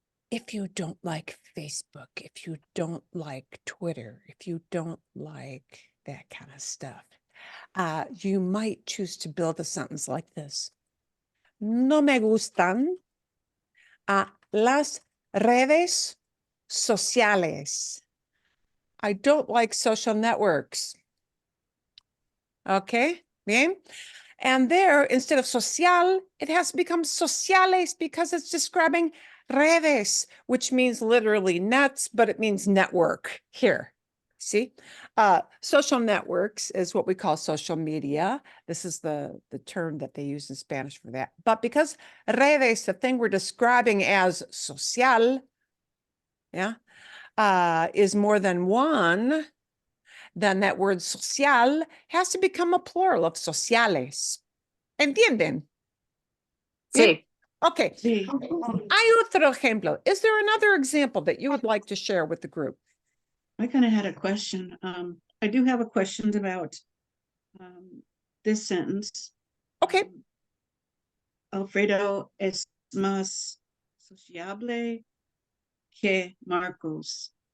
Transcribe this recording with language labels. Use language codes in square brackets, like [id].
[en] If you don't like Facebook, if you don't like Twitter, if you don't like that kind of stuff, you might choose to build a sentence like this. [es] No me gustan las redes sociales. [en] I don't like social networks. Okay, bien. And there, instead of social, it has to become sociales because it's describing redes, which means literally nets, but it means network here. See, social networks is what we call social media. This is the term that they use in Spanish for that. But because redes, the thing we're describing as social, yeah, is more than one, then that word social has to become a plural of sociales. [es] ¿Entienden? Sí. [en] Okay. [es] Sí. Hay otro ejemplo. [en] Is there another example that you would like to share with the group? I kind of had a question. I do have a question about this sentence. Okay. [es] Alfredo es más sociable que Marcos.